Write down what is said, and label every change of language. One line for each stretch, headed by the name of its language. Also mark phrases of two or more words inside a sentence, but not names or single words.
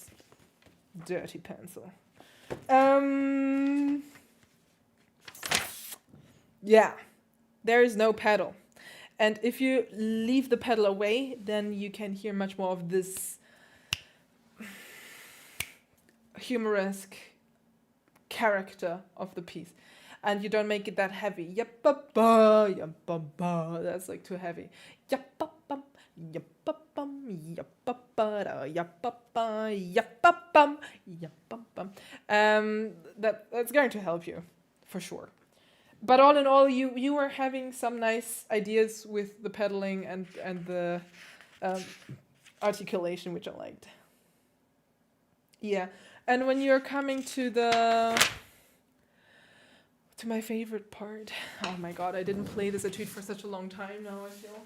English: Dirty pencil. Yeah, there is no pedal. And if you leave the pedal away, then you can hear much more of this humoresque character of the piece. And you don't make it that heavy. Yap-ba-ba, yap-ba-ba. That's like too heavy. Yap-ba-bum, yap-ba-bum, yap-ba-ba-da, yap-ba-ba, yap-ba-bum, yap-ba-bum. That's going to help you, for sure. But all in all, you were having some nice ideas with the pedaling and the articulation, which I liked. Yeah, and when you're coming to my favorite part, oh my god, I didn't play this etude for such a long time now, I feel.